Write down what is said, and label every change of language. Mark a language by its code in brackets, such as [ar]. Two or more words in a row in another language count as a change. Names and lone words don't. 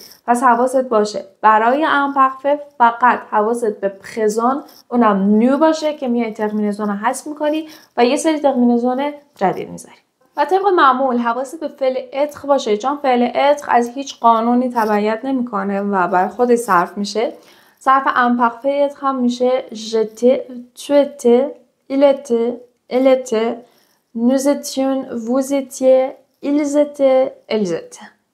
[fa] پس حواست باشه برای امپخفه فقط حواست به پرزون اونم نو باشه که میای ترمینزون رو حذف میکنی و یه سری ترمینزون جدید میذاری. و طبق معمول حواست به فعل اتر باشه، چون فعل اتر از هیچ قانونی تبعیت نمیکنه و بر خودش صرف میشه. صرف امپخفه اتر هم میشه [fr] j'étais, tu étais, il était, elle était, nous étions, vous étiez, ils étaient, elles étaient.